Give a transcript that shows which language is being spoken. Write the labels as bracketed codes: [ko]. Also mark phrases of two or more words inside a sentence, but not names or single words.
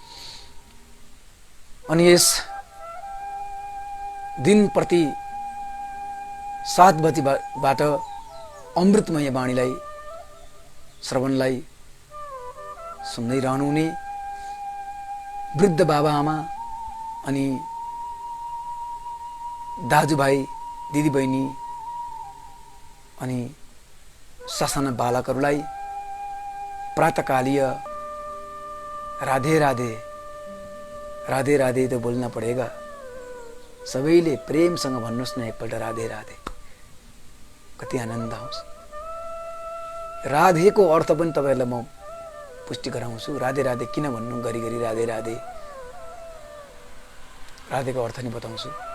[ne] अनि यस दिन प्रति 7 बजेबाट अमृतमय वाणीलाई श्रवणलाई सुन्दै रहनुहुने वृद्ध बाबाआमा अनि दाजुभाइ दिदीबहिनी अनि सासाना बालकहरूलाई प्रातःकालीय राधे राधे राधे राधे तो बोल्न पड़ेगा। सबैले प्रेमसँग भन्नुहोस् न एकपल्ट राधे राधे। कति आनन्द आउँछ। राधेको अर्थ पनि तपाईहरुलाई म पुष्टि गराउँछु। राधे राधे किन भन्नु गरी राधे राधे। राधेको अर्थ नि बताउँछु।